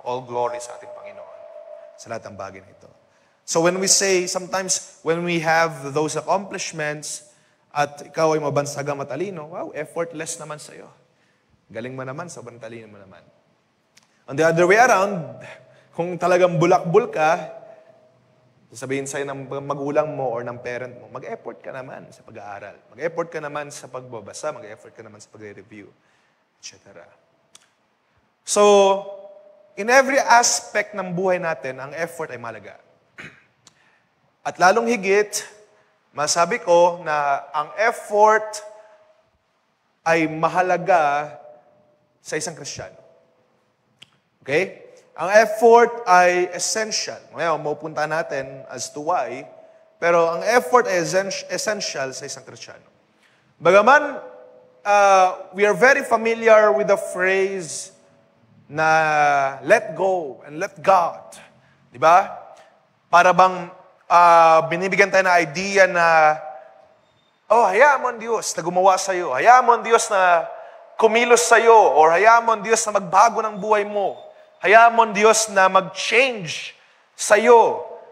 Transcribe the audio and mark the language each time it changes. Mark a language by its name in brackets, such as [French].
[Filipino] All glory sa ating Panginoon sa lahat ng bagay na ito. [English] So when we say, sometimes when we have those accomplishments [Filipino] at ikaw ay mabansagang matalino, [English] wow, effortless naman sa'yo. [Filipino] Galing mo naman, sobrang talino mo naman. [English] On the other way around, [Filipino] kung talagang bulakbul ka, Sabihin sa'yo ng magulang mo or ng parent mo, mag-effort ka naman sa pag-aaral. Mag-effort ka naman sa pagbabasa. Mag-effort ka naman sa pag-review, etc. So, [English] in every aspect [Filipino] ng buhay natin, ang effort ay mahalaga. At lalong higit, masabi ko na ang effort ay mahalaga sa isang Kristiyano. Okay? Ang effort ay essential. Ngayon, mapupunta natin as to why, pero ang effort ay essential sa isang Kristiyano. [English] Bagaman, we are very familiar with the phrase na let go and let God. [Filipino] Di ba? Para bang binibigyan tayo ng idea na, hayaan mo ang Diyos na gumawa sa'yo. Hayaan mo ang Diyos na kumilos sa'yo. Or hayaan mo ang Diyos na magbago ng buhay mo. Hayaan mo ang Diyos na mag-change sa'yo.